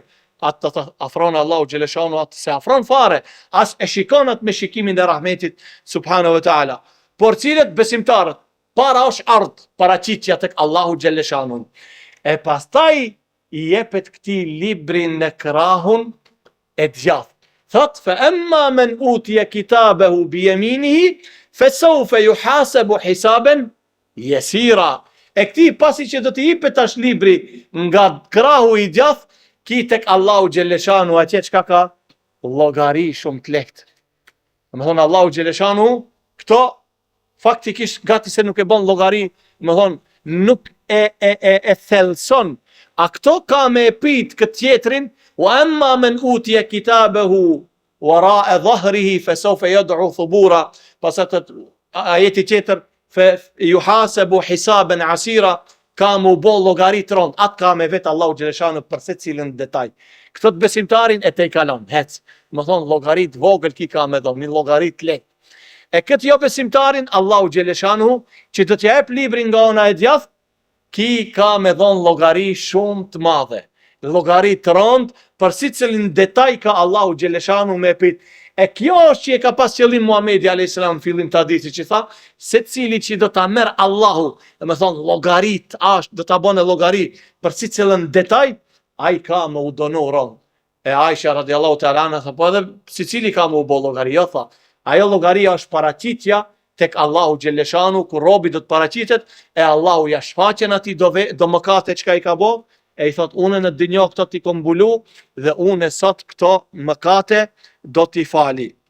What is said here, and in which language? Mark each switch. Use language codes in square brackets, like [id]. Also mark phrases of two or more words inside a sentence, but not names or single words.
[sq] Atë të afron Allahu xhelleshanu, atë se afron fare, as e shikon atë me shikimin e rahmetit [ar] سبحانه وتعالى. [sq] Por cilët besimtarët, para është ardh, paraqitja tek Allahu xhelleshanu. E pastaj i jepet këtij librin në krahun e djathtë. Thot, [ar] فأما من أوتي كتابه بيمينه فسوف يحاسب حسابا يسيرا. [sq] E këtij pasi që do t'i jepet tash libri nga krahu i djathtë, ki tek Allahu xhelleshanu atje çka ka? Llogari shumë të lehtë. Domethënë Allahu xhelleshanu këto faktikisht gati se nuk e bën llogari, domethënë nuk e thellson. A këto ka me pit këtë tjetrin, [ar] وأما من أوتي كتابه وراء ظهره فسوف يدعو ثبورا. [sq] Pasat ajeti tjetër, [ar] فيحاسب حسابا عسيرا, [sq] ka mu bo llogari të rëndë, atë ka me vetë Allahu xhelleshanu për secilin detaj. Këtë të besimtarin e te i kalon, hec. Më thonë, llogarit vogël ki ka me dhonë, një llogarit lehtë. E këtë jo besimtarin, Allahu xhelleshanu, që do t'ja jep librin nga ona e djathtë, ki ka me dhonë llogari shumë të madhe. Llogari të rëndë, për secilin detaj ka Allahu xhelleshanu me pit. E kjo është që e ka pas qëllim Muhamedi [ar] عليه السلام [sq] fillim të hadithit, që tha, secili që do ta merr Allahu, domethënë llogarit, do ta bënë llogari për secilin detaj, ai ka me u donu rënd. E Aisha [ar] رضي الله تعالى عنها [sq] tha, po edhe secili ka me u bë llogari, jo tha. Ajo llogari është paraqitja tek Allahu xhelleshanu, kur robi do të paraqitet, e Allahu ja shfaqen atij do mëkate çka i ka bë, e i thot, unë në dynjë këto t'i kom mbulu dhe unë sot këto mëkate do t'i fali.